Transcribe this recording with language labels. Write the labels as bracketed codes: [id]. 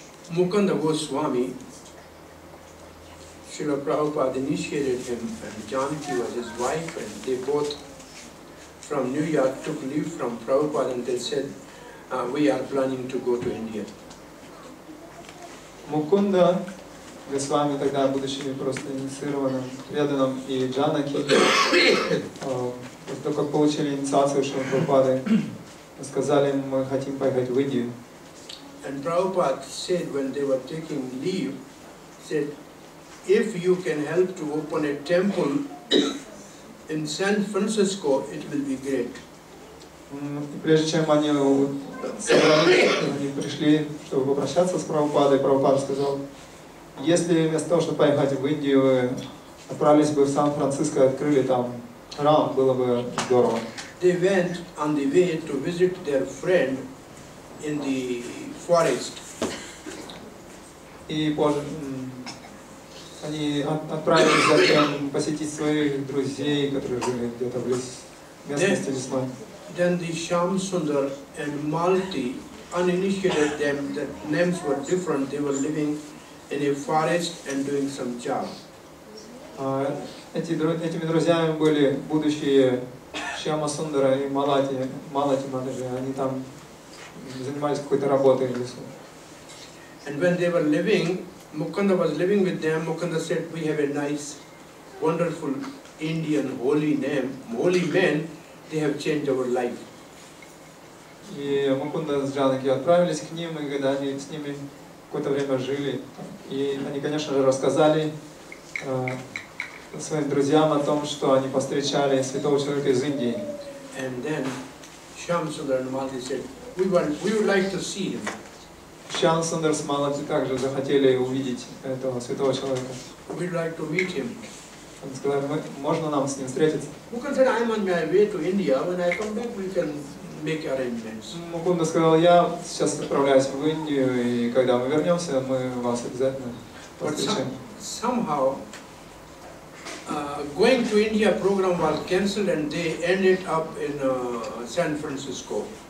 [en] Mukunda Goswami, Srila Prabhupada initiated him, and Janki was his wife, and they both from New York took leave from Prabhupada and they said, we are planning to go to India. [ru] Мукунда Госвами, тогда будучи просто инициированным преданным, и Джанаки, после того, как получили инициацию Шрила Прабхупады, сказали, мы хотим поехать в Индию. [en] And Prabhupada said when they were taking leave, said, if you can help to open a temple in San Francisco, it will be great. [ru] И прежде чем они собрались, они пришли, чтобы попрощаться с Прабхупадой, Прабхупада сказал, если вместо того, чтобы поехать в Индию, вы отправились бы в Сан-Франциско и открыли там храм, было бы здорово. [en] They went on the way to visit their friend in the forest. [ru] И позже они отправились затем посетить своих друзей, которые жили где-то в местности лесной. [en] Then the Shyam Sundar and Malti uninitiated them, the names were different, they were living in a forest and doing some job. [ru] Этими друзьями были будущие Шьяма Сундара и Малати Мададжи, они там занимались какой-то работой в лесу. [en] And when they were living, Mukunda was living with them, Mukunda said, we have a nice, wonderful Indian holy name, holy men, they have changed our life. [ru] И Мукунда с Джанаки отправились к ним, и когда они с ними какое-то время жили, и они, конечно же, рассказали своим друзьям о том, что они повстречали святого человека из Индии. [en] And then Shyam Sundar and Malti said, we would like to see him. [ru] Шьям Сундар с Малати также захотели увидеть этого святого человека. [en] We'd like to meet him. [ru] Они сказали, можно нам с ним встретиться? [en] Mukunda said, I'm on my way to India. When I come back, we can make arrangements. [ru] Мукунда сказал, я сейчас отправляюсь в Индию, и когда мы вернемся, мы вас обязательно встречаем. [en] Somehow, going to India program was cancelled and they ended up in San Francisco.